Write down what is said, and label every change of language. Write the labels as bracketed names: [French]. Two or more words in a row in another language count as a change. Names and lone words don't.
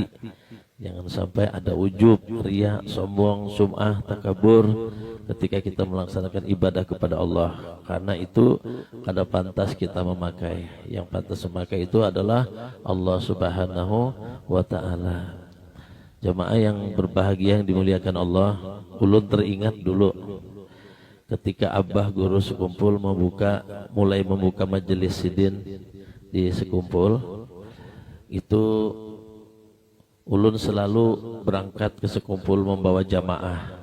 [Indonesian] Jangan sampai ada ujub, riya, sombong, sum'ah, takabur ketika kita melaksanakan ibadah kepada Allah. [Banjar] Karena itu kada pantas kita memakai. Yang pantas memakai itu adalah Allah [Arabic] سبحانه وتعالى. [Indonesian] Jamaah yang berbahagia, yang dimuliakan Allah, [Banjar] ulun teringat dulu ketika Abah Guru Sekumpul mulai membuka majelis sidin di Sekumpul, itu ulun selalu berangkat ke Sekumpul membawa jamaah.